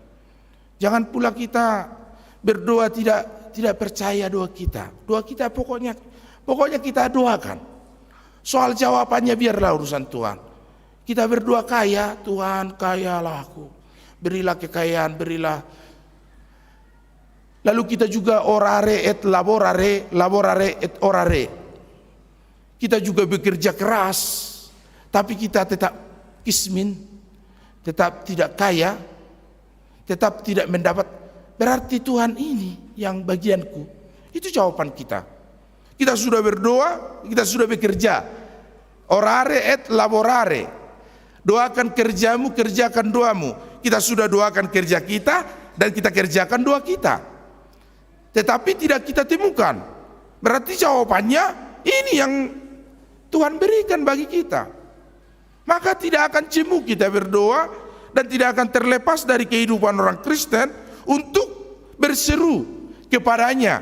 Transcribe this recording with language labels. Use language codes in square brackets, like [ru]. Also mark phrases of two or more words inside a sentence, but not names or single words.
[id] Jangan pula kita berdoa tidak percaya doa kita. Doa kita pokoknya kita doakan. Soal jawabannya biarlah urusan Tuhan. Kita berdoa kaya, Tuhan kayalah aku. Berilah kekayaan, berilah. Lalu kita juga [la] orare et laborare, laborare et orare. [id] Kita juga bekerja keras, tapi kita tetap kismin, tetap tidak kaya, tetap tidak mendapat. Berarti Tuhan ini yang bagianku. Itu jawaban kita. Kita sudah berdoa, kita sudah bekerja. [la] Orare et laborare. [id] Doakan kerjamu, kerjakan doamu. Kita sudah doakan kerja kita dan kita kerjakan doa kita. Tetapi tidak kita temukan. Berarti jawabannya ini yang Tuhan berikan bagi kita. Maka tidak akan jemu kita berdoa dan tidak akan terlepas dari kehidupan orang Kristen untuk berseru kepadanya.